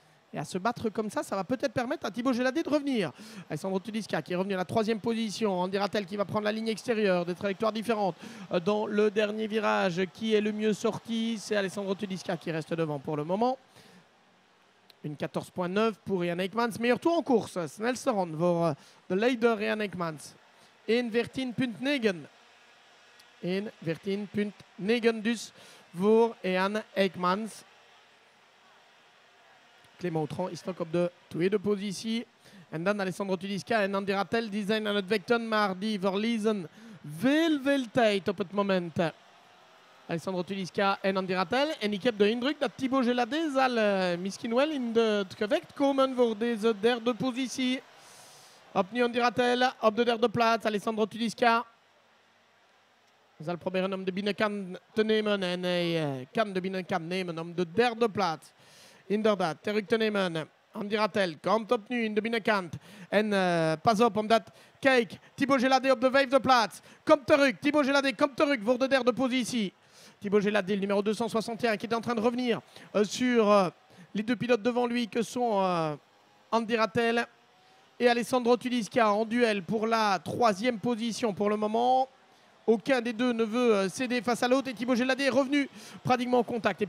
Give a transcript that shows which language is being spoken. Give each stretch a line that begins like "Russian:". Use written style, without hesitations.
French: Et à se battre comme ça va peut-être permettre à Thibaut Gilladé de revenir. Alessandro Tudiska qui est revenu à la 3e position. Andy Rattel qui va prendre la ligne extérieure, des trajectoires différentes. Dans le dernier virage, qui est le mieux sorti? C'est Alessandro Tudiska qui reste devant pour le moment. Une 14,9 pour Jan Eijkmans. Meilleur tour en course.
Dutch: Snelste ronde voor de leider Jan Eijkmans. 1,14,9. 1,14,9 dus voor Jan Eijkmans. Clément Outron is nog op de 2e positie. En dan Alessandro Tudiska en Andy Rattel. Die zijn aan het vechten, maar die verliezen veel tijd op het moment. Alessandro Tudiska en Andy Rattel. En ik heb de indruk dat Thibaut Gilladé zal misschien wel in het gevecht komen voor deze 3e positie. Opnieuw Andy Rattel op de 3e plaats. Alessandro Tudiska zal proberen om de binnenkant te nemen. En hij kan de binnenkant nemen om de 3e plaats. Inderdaad, terug te nemen. Andy Rattel komt opnieuw in de binnenkant. En pas op, omdat, kijk, Thibaut Gilladé op de 5e plaats. Komt terug, Thibaut Gilladé komt terug voor de 3e positie.
French: Thibaut Gilladé, le numéro 261, qui est en train de revenir sur les deux pilotes devant lui, que sont Andy Rattel et Alessandro Tudiska, en duel pour la 3e position pour le moment. Aucun des deux ne veut céder face à l'autre. Et Thibaut Gilladé est revenu pratiquement en contact.